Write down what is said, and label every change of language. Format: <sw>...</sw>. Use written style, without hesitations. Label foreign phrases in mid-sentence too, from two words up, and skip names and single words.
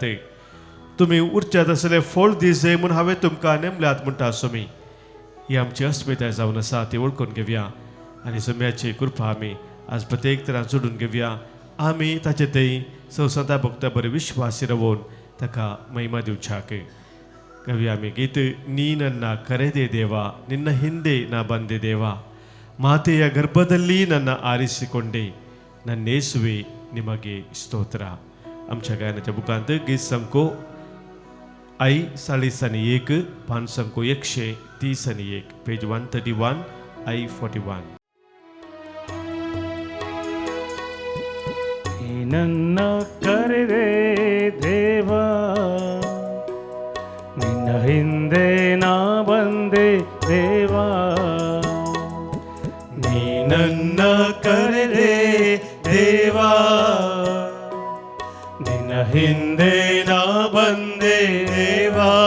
<kok>तुमी उरच्यात असले फळ दीस जाय म्हूण हांवें तुमकां नेमल्यात म्हणटा सोमी. ही आमची अस्मिताय जावन आसा ती वळखून घेवया आनी सोम्याची कृपा आमी आज प्रत्येक तरां जोडून घेवया. आमी ताचे थंय संवसारा भक्ता बरें विश्वासी रावून ताका महिमा दिवच्याक घेवया आमी गीत.</kok> <kn>ನೀ ನನ್ನ ಕರೆದೆ ದೇವ, ನಿನ್ನ ಹಿಂದೆ ನಾ ಬಂದೆ ದೇವ, ಮಾತೆಯ ಗರ್ಭದಲ್ಲಿ ನನ್ನ ಆರಿಸಿಕೊಂಡೆ, ನನ್ನೇಸುವೆ ನಿಮಗೆ ಸ್ತೋತ್ರ.</kn> <kok>आमच्या गायनाच्या बुकांत गीत संको आई 41 पान संको 131 पेज 131 आई 41.</kok> <kn>ನನ್ನ ಕರೆದೆ ದೇವ, ನಿನ್ನ ಹಿಂದೆ ನಾ ಬಂದೆ ದೇವ, ನೀ ನನ್ನ ಕರೆದೆ ದೇವ, ನಿನ್ನ ಹಿಂದೆ ನಾ ಬಂದೆ ದೇವ,</kn>